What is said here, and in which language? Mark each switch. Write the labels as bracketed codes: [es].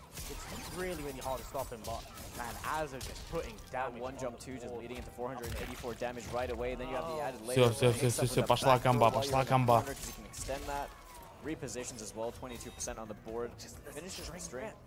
[en] It's really, really hard to stop him, but man, Azure just putting damage. One jump two, just leading into 484 damage right away. Then you have the added layer. [ru] Все, пошла комба, пошла комба. [en] Extend that. Repositions as well, 22% on the board. Just finishes the string.